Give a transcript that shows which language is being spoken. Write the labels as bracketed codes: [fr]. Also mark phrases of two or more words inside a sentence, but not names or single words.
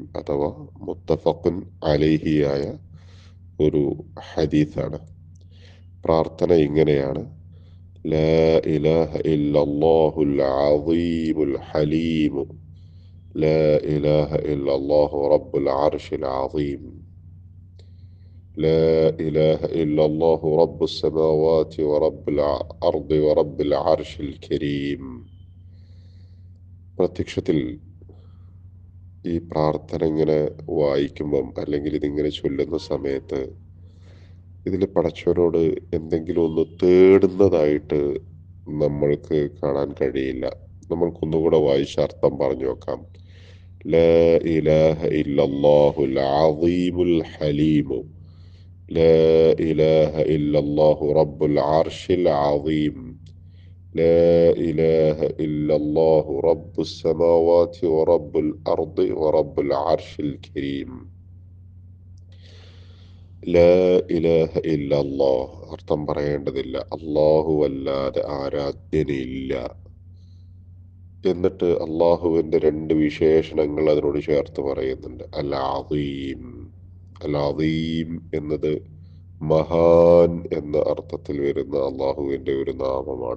[ml] അഥവാ [ar] متفق عليه [ml] ഒരു ഹദീസാണ്. പ്രാർത്ഥന ഇങ്ങനെയാണ്: [ar] لا إله إلا الله العظيم الحليم، لا إله إلا الله رب العرش العظيم, لا إله إلا الله رب السماوات ورب الأرض ورب العرش الكريم. [ml] പ്രത്യക്ഷത്തിൽ ഈ പ്രാർത്ഥന ഇങ്ങനെ വായിക്കുമ്പം അല്ലെങ്കിൽ ഇതിങ്ങനെ ചൊല്ലുന്ന സമയത്ത് ഇതിൽ പടച്ചവനോട് എന്തെങ്കിലും ഒന്ന് തേടുന്നതായിട്ട് നമ്മൾക്ക് കാണാൻ കഴിയില്ല. നമ്മൾക്കൊന്നുകൂടെ വായിച്ച അർത്ഥം പറഞ്ഞു നോക്കാം. [ar] لا إله إلا الله العظيم الحليم, لا إله إلا الله رب العرش العظيم، لا إله إلا الله رب السماوات ورب الأرض ورب العرش الكريم. لا إله إلا الله [ml] അർത്ഥം പറയേണ്ടതില്ല, അള്ളാഹു അല്ലാതെ ആരാധ്യനില്ല. എന്നിട്ട് അള്ളാഹുവിൻ്റെ രണ്ട് വിശേഷണങ്ങൾ അതിനോട് ചേർത്ത് പറയുന്നുണ്ട്. [ar] العظيم. العظيم [ml] എന്നത് മഹാൻ എന്ന അർത്ഥത്തിൽ വരുന്ന അള്ളാഹുവിൻ്റെ ഒരു നാമമാണ്.